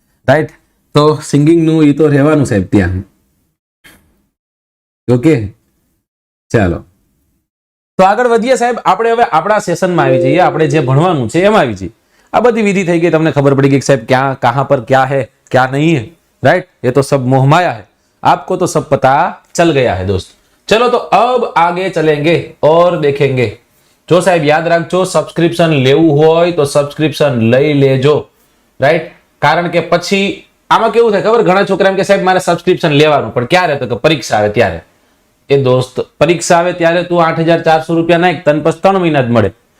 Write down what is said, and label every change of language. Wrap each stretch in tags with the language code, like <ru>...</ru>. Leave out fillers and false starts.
<gu>Right. તો સિંગિંગનું એ તો રહેવાનું સાહેબ ત્યાં. ઓકે, ચાલો તો આગળ વધીએ સાહેબ. આપણે હવે આપણા સેશનમાં આવી જઈએ. આપણે જે ભણવાનું છે એમાં આવી જઈએ. આ બધી વિધિ થઈ ગઈ, તમને ખબર પડી ગઈ સાહેબ ક્યાં કહાं પર</gu> <hi>क्या है क्या नहीं है. राइट, ये तो सब मोहमाया है, आपको तो सब पता चल गया है दोस्त. चलो तो अब आगे चलेंगे और देखेंगे. जो साहब याद</hi> <gu>રાખજો, સબસ્ક્રિપ્શન લેવું હોય તો સબસ્ક્રિપ્શન લઈ લેજો. રાઈટ, કારણ કે પછી આમાં કેવું થાય ખબર, ઘણા છોકરા એમ કે સાહેબ મારે સબસ્ક્રિપ્શન લેવાનું, પણ ક્યારે, તો કે પરીક્ષા આવે ત્યારે. એ દોસ્ત, પરીક્ષા આવે ત્યારે તું 8,400 રૂપિયા નાખ, તને પછી 3 મહિના જ મળે.</gu>